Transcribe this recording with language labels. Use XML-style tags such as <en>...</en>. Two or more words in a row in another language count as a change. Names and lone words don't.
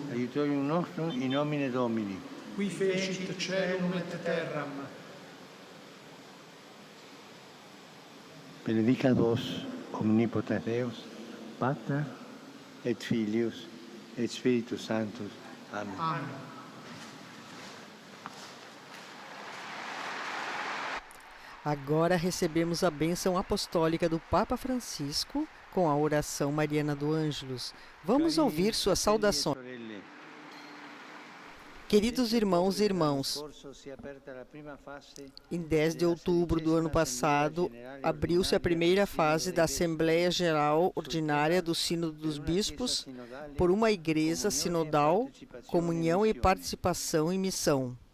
<la>Aiutorium nostrum in nomine Domini. Qui fecit caelum et terram. Benedicat vos, omnipotens Deus, Pater et Filius et Spiritus Sanctus. Amen. Amen.</la> <pt>Agora recebemos a bênção apostólica do Papa Francisco com a oração mariana do Ângelus. Vamos ouvir sua saudação. Queridos irmãos e irmãs, em 10 de outubro do ano passado, abriu-se a primeira fase da Assembleia Geral Ordinária do Sínodo dos Bispos por uma igreja sinodal, comunhão e participação em missão.</pt>